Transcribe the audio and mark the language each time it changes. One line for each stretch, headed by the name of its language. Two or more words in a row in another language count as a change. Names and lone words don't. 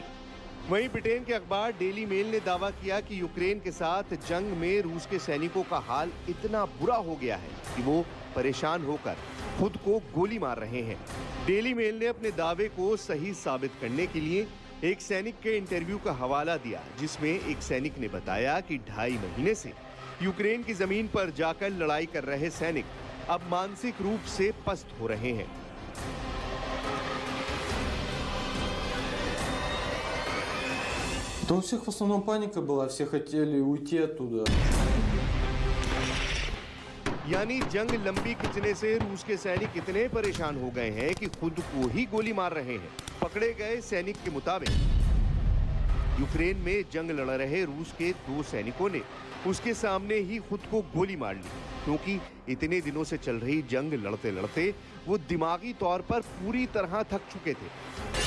Hindi: वहीं ब्रिटेन के अखबार डेली मेल ने दावा किया कि यूक्रेन के साथ जंग में रूस के सैनिकों का हाल इतना बुरा हो गया है कि वो परेशान होकर खुद को गोली मार रहे हैं। डेली मेल ने अपने दावे को सही साबित करने के लिए एक सैनिक के इंटरव्यू का हवाला दिया, जिसमें एक सैनिक ने बताया कि 2.5 महीने से यूक्रेन की जमीन पर जाकर लड़ाई कर रहे सैनिक अब मानसिक रूप से पस्त हो रहे हैं।
Russian: Да у всех в основном паника была, все хотели уйти оттуда.
Hindi: यानी जंग लंबी खिंचने से रूस के सैनिक इतने परेशान हो गए हैं कि खुद को ही गोली मार रहे हैं। पकड़े गए सैनिक के मुताबिक यूक्रेन में जंग लड़ रहे रूस के 2 सैनिकों ने उसके सामने ही खुद को गोली मार ली, क्योंकि इतने दिनों से चल रही जंग लड़ते लड़ते वो दिमागी तौर पर पूरी तरह थक चुके थे।